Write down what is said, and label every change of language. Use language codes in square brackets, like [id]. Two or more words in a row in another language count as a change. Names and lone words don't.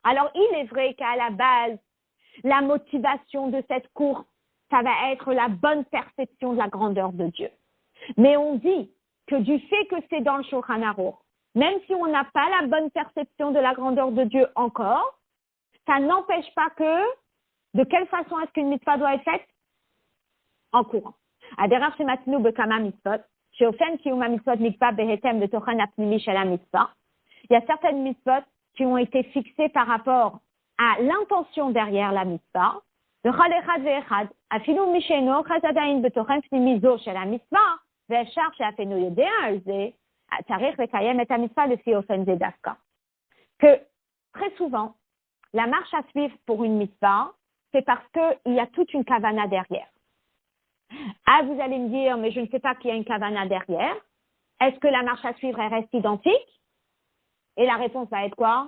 [fr] Alors, il est vrai qu'à la base, la motivation de cette course, ça va être la bonne perception de la grandeur de Dieu. Mais on dit que du fait que c'est dans le Shulchan Aruch, même si on n'a pas la bonne perception de la grandeur de Dieu encore, ça n'empêche pas que, de quelle façon est-ce qu'une mitzvah doit être faite? En courant. [he] הדרך שמצאנו בכמה מצוות, שאופן קיום המצוות נקבע בהתאם לתוכן הפנימי של המצווה. [fr] Il y a certaines mitzvot qui ont été fixées par rapport à l'intention derrière la mitzvah. [he] לכל אחד ואחד, אפילו מי שאינו אוחז עדיין בתוכן פנימי זו של המצווה, ואפשר שאפילו יודע על זה, צריך לקיים את המצווה לפי אופן זה דווקא. [fr] Que très souvent, la marche à suivre pour une mitzvah, c'est parce qu'il y a toute une kavana derrière. Ah, vous allez me dire, mais je ne sais pas qu'il y a une kavana derrière. Est-ce que la marche à suivre, elle reste identique? Et la réponse va être quoi?